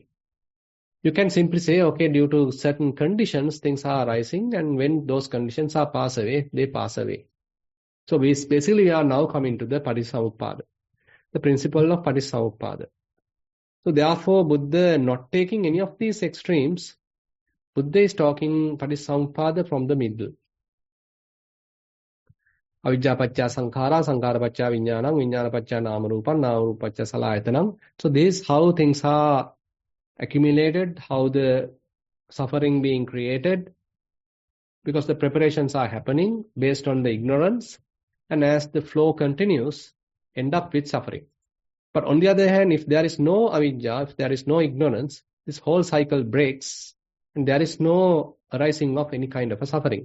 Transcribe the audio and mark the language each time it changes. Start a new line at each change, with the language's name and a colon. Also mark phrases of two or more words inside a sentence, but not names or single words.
English: You can simply say, okay, due to certain conditions, things are arising, and when those conditions are pass away, they pass away. So basically we are now coming to the Patisamuppada, the principle of Patisamuppada. So therefore, Buddha not taking any of these extremes, Buddha is talking Patisamuppada from the middle.
Pali: Avijja pacca sankhara, sankhara pacca vijnanam, vijnana pacca namarupam, namarupa pacca salayatanam.
English: So this is how things are accumulated, how the suffering being created, because the preparations are happening based on the ignorance, and as the flow continues, end up with suffering. But on the other hand, if there is no avidya, if there is no ignorance, this whole cycle breaks, and there is no arising of any kind of a suffering.